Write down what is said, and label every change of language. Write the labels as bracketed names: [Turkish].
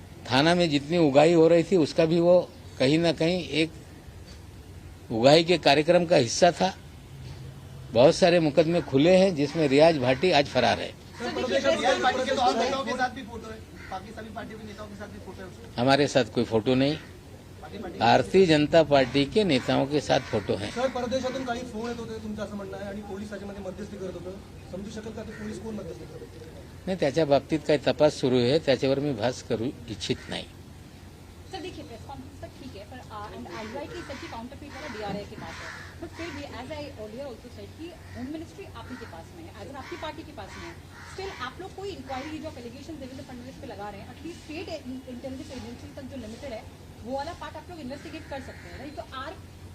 [Hindi] थाना में जितनी उगाही हो रही थी उसका भी वो कहीं ना कहीं एक उगाही के कार्यक्रम का हिस्सा था। बहुत सारे मुकदमे खुले हैं जिसमें रियाज भाटी आज फरार है। रियाज भाटी के तो और नेताओं के साथ भी फोटो है, बाकी सभी पार्टियों के नेताओं के साथ भी फोटो है उसके। हमारे साथ कोई फोटो नहीं, भारतीय जनता पार्टी के नेताओं के साथ फोटो है। [Marathi] सर, परदेशातून काही फोन येत होते तुमचं असं म्हणणं आहे आणि पोलीस त्याच्यामध्ये मध्यस्थी करत होतं, समजू शकेल का ते पोलीस कोण मध्यस्थी करत होते? नाही, त्याच्या बाबतीत काही तपास सुरू आहे, त्याच्यावर मी भास करू इच्छित नाही। [Hindi] सर देखिए, प्रेस कॉन्फ्रेंस तक ठीक है, पर आईवाई की सच्ची काउंटरफीट वाला डीआरआई के पास है, बट फिर भी [English] as I earlier also said [Hindi] कि होम मिनिस्ट्री आप ही के पास में है, एज आपकी पार्टी के पास में है। स्टिल आप लोग कोई इंक्वायरी जो एलिगेशन देवेंद्र फडणवीस पे लगा रहे हैं, एटलीस्ट स्टेट इंटेलिजेंस एजेंसी तक जो लिमिटेड है वो वाला पार्ट आप लोग इन्वेस्टिगेट कर सकते हैं, राइट? तो